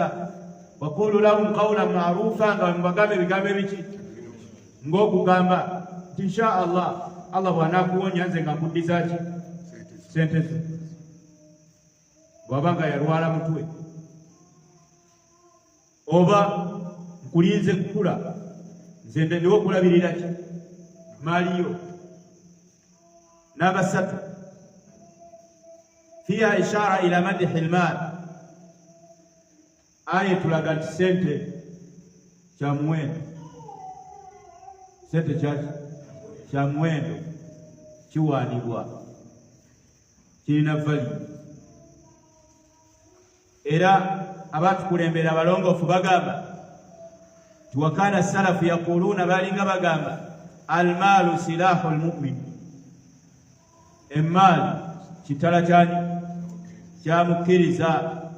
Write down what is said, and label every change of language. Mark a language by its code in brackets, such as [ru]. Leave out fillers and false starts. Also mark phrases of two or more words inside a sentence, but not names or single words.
[ar] وقولوا لهم قولا معروفا, [lg] nga bwe mubagamba ebigambo ebiki, ng'okugamba nti [ar] إن شاء الله, [lg] Allah bw'anaakuwonya nze nga nkuddiza ki sente zo. Bw'aba nga yalwala mutwe, oba nkulinze kukula, nze ndiwo okulabirira ki maali yo. N'abasatu, [ar] فيها إشارة إلى مدح المال. [lg] Aya tulaga nti sente kya muwendo, sente kya muwendo, kiwaanibwa, kirina vali. Era abatukulembera abalongoofu bagamba ti [ar] وكان السلف يقولون, [lg] balinga bagamba [ar] المال سلاح المؤمن, [lg] emmaali kitala kyani kyamukkiriza.